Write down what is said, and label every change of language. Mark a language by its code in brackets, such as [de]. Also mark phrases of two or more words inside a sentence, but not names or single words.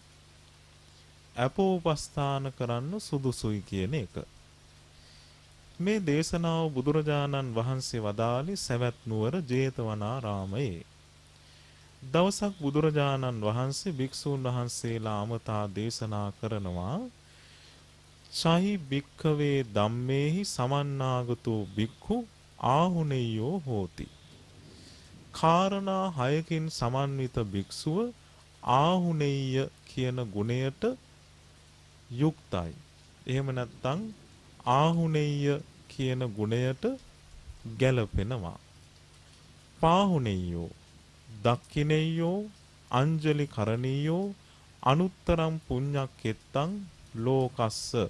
[si] අපෝපස්ථාන කරන්න සුදුසුයි කියන එක. මේ දේශනාව බුදුරජාණන් වහන්සේ වදාළේ සවැත් නුවර ජේතවනාරාමයේ. දවසක් බුදුරජාණන් වහන්සේ භික්ෂූන් වහන්සේලා අමතා දේශනා කරනවා [pi] සහි භික්ඛවේ ධම්මේහි සමන්නාගතෝ භික්ඛු ආහුණෙය්‍යෝ හෝති. [si] කාරණා 6කින් සමන්විත භික්ෂුව ආහුණෙය්‍ය කියන ගුණයට යුක්තයි. එහෙම නැත්නම් ආහුණෙය්‍ය කියන ගුණයට ගැලපෙනවා. [pi] පාහුණෙය්‍යෝ දක්ඛිනෙය්‍යෝ අංජලි කරණීයෝ අනුත්තරම් පුඤ්ඤක්කෙත්තං ලෝකස්ස.